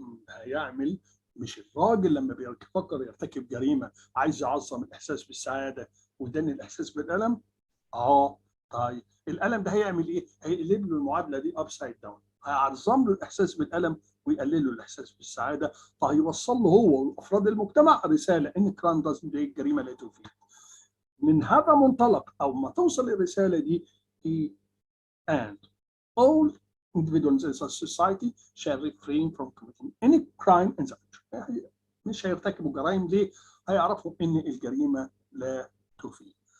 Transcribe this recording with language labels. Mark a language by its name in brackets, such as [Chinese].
[Arabic] هيعمل، مش الراجل لما بيفكر يرتكب جريمه عايز يعظم الاحساس بالسعاده ويدني الاحساس بالالم. طيب الالم ده هيعمل ايه؟ هيقلب له المعادله دي [English] upside down, [Arabic] هيعظم له الاحساس بالالم ويقلل له الاحساس بالسعاده، فهيوصل له هو وافراد المجتمع رساله ان [English] الكرايم دازنت، [Arabic] الجريمه لا تفيد. من هذا منطلق او ما توصل الرساله دي [English] he and all individuals in society shall refrain from committing any crime in the future. [Arabic] مش هيرتكبوا جرائم ليه؟ هيعرفوا ان الجريمه لا تفيد.